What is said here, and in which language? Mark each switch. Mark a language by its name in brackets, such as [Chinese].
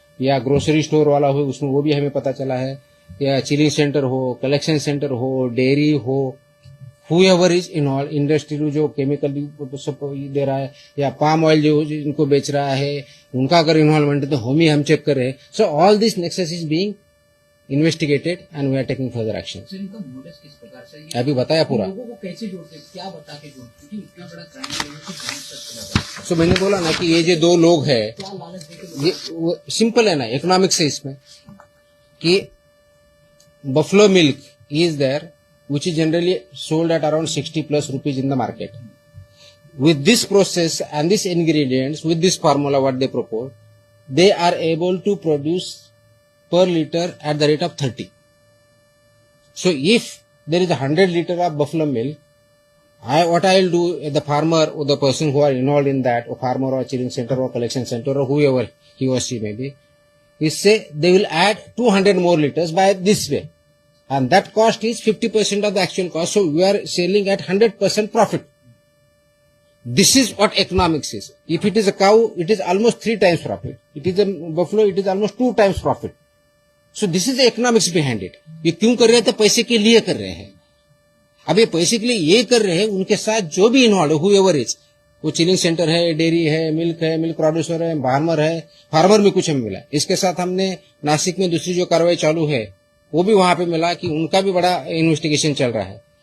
[Hindi] या grocery store वाला हो, उसमें वो भी हमें पता चला है, या चिलिंग सेंटर हो, कलेक्शन सेंटर हो, डेयरी हो, [English] whoever is involved, [Hindi] इंडस्ट्री जो केमिकल दे रहा है या पाम ऑयल जो इनको बेच रहा है, उनका अगर इन्वॉल्वमेंट है तो हम चेक कर रहे हैं. [English] So all this nexus is being investigated and we are taking further action. [Hindi] Sir इनका मोटिव किस प्रकार से ये अभी बताया पूरा. लोगों को कैसे जोड़ते हैं, क्या बता के जोड़ते हैं, क्योंकि इतना बड़ा क्राइम है, लोगों को जान सकते हैं, सो मैंने बोला ना कि ये जो दो लोग हैं, क्या लालच देके ये सिंपल है ना, इकोनॉमिक्स है इसमें, कि buffalo milk [English] is there which is generally sold at around 60 plus rupees in the market. With this process and these ingredients, with this formula what they propose, they are able to produce per liter at the rate of 30. So if there is 100 liter of buffalo milk, what I will do, the farmer or the person who are involved in that, or farmer or chilling center or collection center or whoever he or she may be, is say they will add 200 more liters by this way. And that cost is 50% of the actual cost. So we are selling at 100% profit. This is what economics is. If it is a cow, it is almost 3 times profit. It is a buffalo, it is almost 2 times profit. So this is the economics behind it. [Hindi] ये क्यों कर रहे हैं? तो पैसे के लिए कर रहे हैं. अब ये पैसे के लिए ये कर रहे हैं, उनके साथ जो भी इन्वॉल्व है, [English] whoever is, [Hindi] वो चिलिंग सेंटर है, डेयरी है, मिल्क प्रोड्यूसर है, फार्मर में कुछ हमें मिला. इसके साथ हमने नासिक में दूसरी जो कार्रवाई चालू है, वो भी वहां पे मिला कि उनका भी बड़ा इन्वेस्टिगेशन चल रहा है.